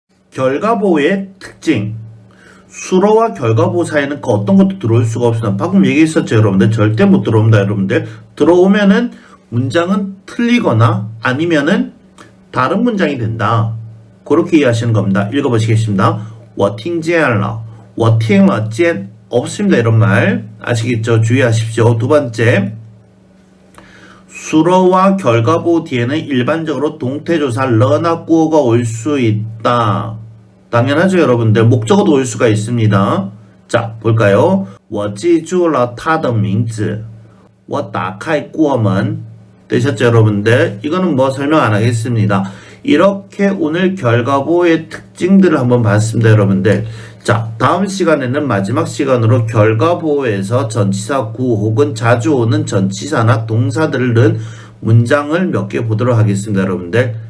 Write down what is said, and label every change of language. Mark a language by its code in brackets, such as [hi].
[ko] 결과보호의 특징. 수로와 결과보호 사이에는 그 어떤 것도 들어올 수가 없습니다. 방금 얘기했었죠, 여러분들. 절대 못 들어옵니다, 여러분들. 들어오면은 문장은 틀리거나 아니면은 다른 문장이 된다. 그렇게 이해하시는 겁니다. 읽어보시겠습니다. [zh] 我听见了,我听了见 [ko] 없습니다, 이런 말. 아시겠죠? 주의하십시오. 두 번째. 수로와 결과보호 뒤에는 일반적으로 동태조사 러나 꾸어가 올 수 있다. 당연하죠, 여러분들. 목적어도 올 수가 있습니다. 자, 볼까요? [zh] 我记住了他的名字我打开过门 [ko] 되셨죠, 여러분들? 이거는 뭐 설명 안 하겠습니다. 이렇게 오늘 결과보호의 특징들을 한번 봤습니다, 여러분들. 자, 다음 시간에는 마지막 시간으로 결과보호에서 전치사 구 혹은 자주 오는 전치사나 동사들을 넣은 문장을 몇 개 보도록 하겠습니다, 여러분들.